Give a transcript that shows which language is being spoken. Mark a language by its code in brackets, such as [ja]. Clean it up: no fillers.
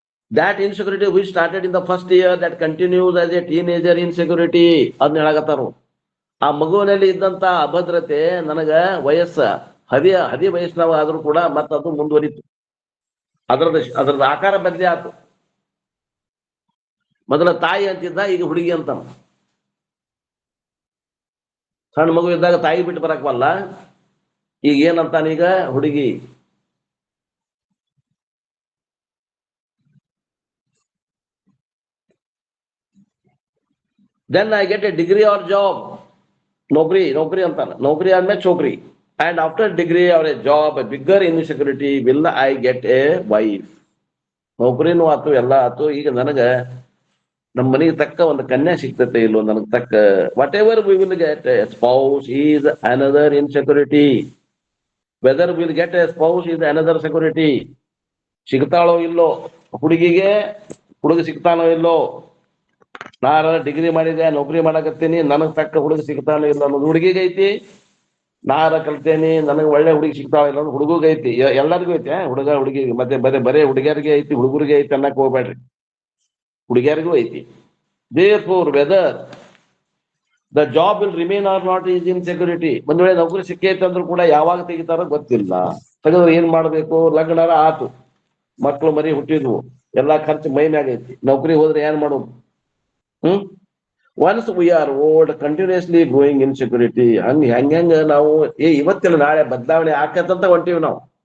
[en] That insecurity which started in the first year, that continues as a teenager insecurity, [kn] ಅದನ್ನ ಹೇಳಾಕತ್ತಾರು. ಆ ಮಗುವಿನಲ್ಲಿ ಇದ್ದಂತ ಅಭದ್ರತೆ ನನಗ ಹದಿ ವಯಸ್ಸಿನವ ಆದ್ರೂ ಕೂಡ ಮತ್ತದು ಮುಂದುವರಿತು. ಅದ್ರದ್ದು ಆಕಾರ ಬದಲಿ ಆತು. ಮೊದಲ ತಾಯಿ ಅಂತಿದ್ದ, ಈಗ ಹುಡುಗಿ ಅಂತ. ಸಣ್ಣ ಮಗು ಇದ್ದಾಗ ತಾಯಿ ಬಿಟ್ಟು ಬರಕ್ವಲ್ಲ, ಈಗ ಏನಂತಾನೀಗ? ಹುಡುಗಿ. [en] Then I get a degree or job. [kn] ನೌಕರಿ ಅಂತಾನ. ನೌಕರಿ ಆದ್ಮೇಲೆ ಚೌಕರಿ. [en] And after degree or a job, a bigger insecurity, will I get a wife? [kn] ನೌಕರಿನೂ ಆತು, ಎಲ್ಲ ಆತು. ಈಗ ನನಗ ನಮ್ಮ ಮನೆಗೆ ತಕ್ಕ ಒಂದು ಕನ್ಯಾ ಸಿಗ್ತತೆ ಇಲ್ಲೋ ನನಗೆ ತಕ್ಕ. [en] Whatever we will get a spouse is another insecurity. Whether will get a spouse is another security. [kn] ಸಿಗ್ತಾಳೋ ಇಲ್ಲೋ ಹುಡುಗಿಗೆ, ಹುಡುಗ ಸಿಗ್ತಾನೋ ಇಲ್ಲೋ. ನಾರ ಡಿಗ್ರಿ ಮಾಡಿದೆ, ನೌಕರಿ ಮಾಡಕತ್ತೀನಿ, ನನಗ್ ತಕ್ಕ ಹುಡುಗ ಸಿಗ್ತಾನೋ ಇಲ್ಲ ಅನ್ನೋದು ಹುಡುಗಿಗೆ ಐತಿ. ನಾರ ಕಲ್ತೇನಿ, ನನಗೆ ಒಳ್ಳೆ ಹುಡುಗಿ ಸಿಗ್ತಾವ ಇಲ್ಲ ಅನ್ನೋದು ಹುಡುಗಿಗೆ ಐತಿ. ಎಲ್ಲರಿಗೂ ಐತಿ, ಹುಡುಗ ಹುಡುಗಿಗೆ. ಮತ್ತೆ ಬರೇ ಹುಡುಗಿಯರಿಗೆ ಐತಿ, ಹುಡುಗರಿಗೆ ಐತಿ ಅನ್ನಕ್ ಹೋಗ್ಬೇಡ್ರಿ, ಹುಡುಗಿಯರಿಗೂ ಐತಿ. [en] Therefore, whether the job will remain or not is insecurity. [kn] ಒಂದ್ ವೇಳೆ ನೌಕರಿ ಸಿಕ್ಕೈತೆ ಅಂದ್ರೂ ಕೂಡ ಯಾವಾಗ ತೆಗಿತಾರೋ ಗೊತ್ತಿಲ್ಲ. ತೆಗೆದ್ರೆ ಏನ್ ಮಾಡ್ಬೇಕು? ಲಗ್ನಾರ ಆತು, ಮಕ್ಳು ಮರಿ ಹುಟ್ಟಿದ್ವು, ಎಲ್ಲಾ ಖರ್ಚು ಮೈ ಮ್ಯಾಗ ಐತಿ. ನೌಕರಿ ಹೋದ್ರೆ ಏನ್ ಮಾಡೋದು? [en] Once we are old, continuously growing insecurity. [kn] ಹೆಂಗ ನಾವು ಇವತ್ತಿನ ನಾಳೆ ಬದಲಾವಣೆ ಆಕತ್ತಂತ ಹೊಂಟಿವಿ ನಾವು.